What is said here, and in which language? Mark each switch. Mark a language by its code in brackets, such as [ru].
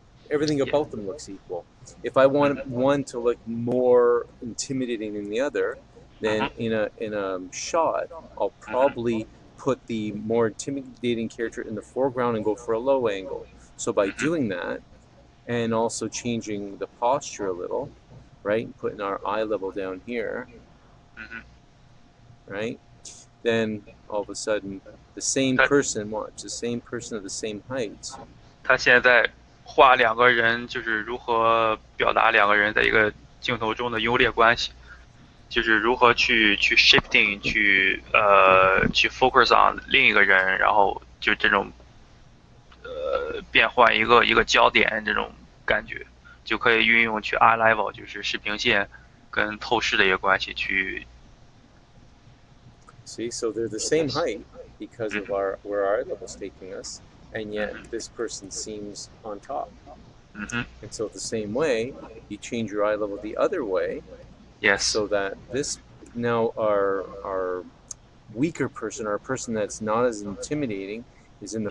[en] Everything about them looks equal. If I want one to look more intimidating than the other, then in a shot, I'll probably put the more intimidating character in the foreground and go for a low angle. So by doing that, and also changing the posture a little, right, putting our eye level down here, right, then all of a sudden the same person, watch, the same person of the same height. [zh] 他现在画两个人，就是如何表达两个人在一个镜头中的优劣关系，就是如何去 shifting 去 focus on 另一个人，然后就这种变换一个焦点这种感觉，就可以运用去 eye level，就是视平线跟透视的一个关系去。 [en] See, so they're the same height because of where our eye level's taking us, and yet this person seems on top. And so the same way, you change your eye level the other way, Yes. so that this now our weaker person, or a person that's not as intimidating, is in the